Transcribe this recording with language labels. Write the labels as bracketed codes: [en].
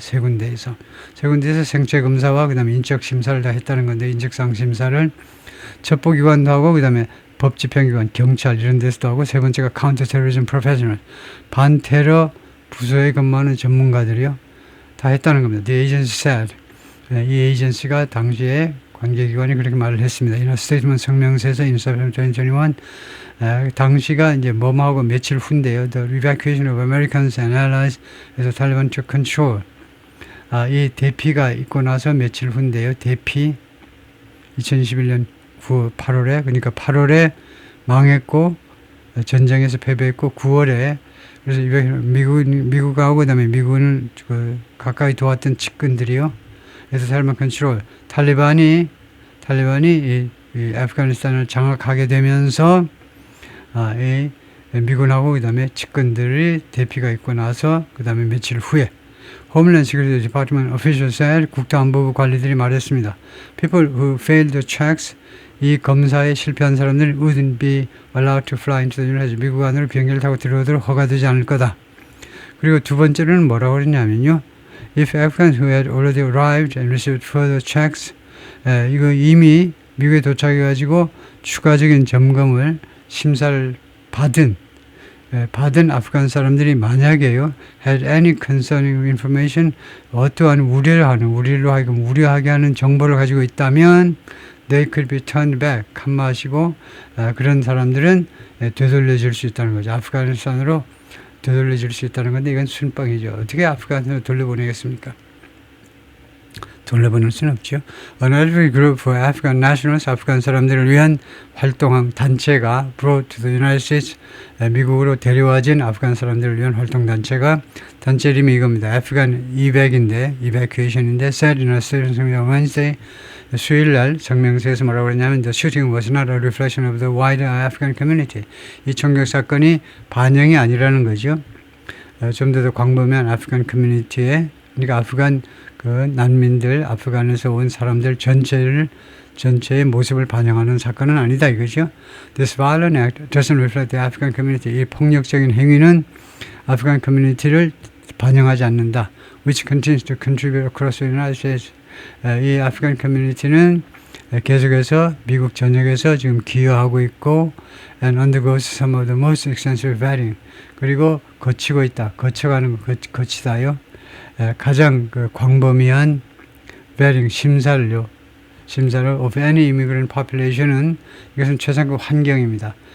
[ko] 세 군데에서 생체 검사와 그다음에 인적 심사를 다 했다는 건데 인적사항 심사를 첩보기관도 하고 그다음에 법집행기관, 경찰 이런 데서도 하고 세 번째가 [en] counterterrorism professionals [ko] 반테러 부서에 근무하는 전문가들이요 다 했다는 겁니다. [en] The agency said [ko] 이 에이전시가 당시에 관계기관이 그렇게 말을 했습니다. [en] In a statement [ko] 성명서에서 [en] in September 2021 [ko] 당시가 이제 뭐하고 며칠 후인데요. [en] The evacuation of Americans and allies as Taliban took control. [ko] 이 대피가 있고 나서 며칠 후인데요. 대피 2021년 8월에 그러니까 8월에 망했고 전쟁에서 패배했고 9월에 그래서 미국하고 그다음에 미군을 가까이 도왔던 측근들이요. 그래서 탈리반 컨트롤 탈리반이 이 아프가니스탄을 장악하게 되면서 이 미군하고 그다음에 측근들이 대피가 있고 나서 그다음에 며칠 후에 [en] Homeland Security Department officials said [ko] 국토안보부 관리들이 말했습니다. [en] People who failed the checks [ko] 이 검사에 실패한 사람들이 [en] wouldn't be allowed to fly into the United States. [ko] 미국 안으로 비행기를 타고 들어오도록 허가되지 않을 거다. 그리고 두 번째로는 뭐라고 그랬냐면요. [en] If Afghans who had already arrived and received further checks [ko] 이거 이미 미국에 도착해가지고 추가적인 점검을 심사를 받은 아프간 사람들이 만약에요 [en] had any concerning information [ko] 어떠한 우리로 하여금 우려하게 하는 정보를 가지고 있다면 [en] they could be turned back [ko] 칸마하시고 그런 사람들은 되돌려줄 수 있다는 거죠. 아프가니스탄으로 되돌려줄 수 있다는 건데 이건 순방이죠. 어떻게 아프간으로 돌려보내겠습니까? 돌려보낼 수는 없죠. [en] Another group for Afghan nationals, [ko] 아프간 사람들을 위한 활동한 단체가 [en] brought to the United States, [ko] 미국으로 데려와진 아프간 사람들을 위한 활동 단체가 단체 이름이 이겁니다. [en] Afghan evacuation인데 said in a statement on Wednesday, [ko] 수요일날 성명서에서 뭐라고 그랬냐면 [en] the shooting was not a reflection of the wider Afghan community. [ko] 이 총격 사건이 반영이 아니라는 거죠. 좀 더 광범위한 아프간 커뮤니티에 그러니까 아프간 그 난민들, 아프간에서 온 사람들 전체의 모습을 반영하는 사건은 아니다 이거죠. [en] This violent act doesn't reflect the Afghan community. [ko] 이 폭력적인 행위는 아프간 커뮤니티를 반영하지 않는다. [en] Which continues to contribute across the United States. [ko] 이 아프간 커뮤니티는 계속해서 미국 전역에서 지금 기여하고 있고 [en] and undergoes some of the most extensive vetting. [ko] 그리고 거쳐가는 거치다요. 가장 그 광범위한 vetting 심사를 [en] of any immigrant population [ko] 은 이것은 최상급 환경입니다.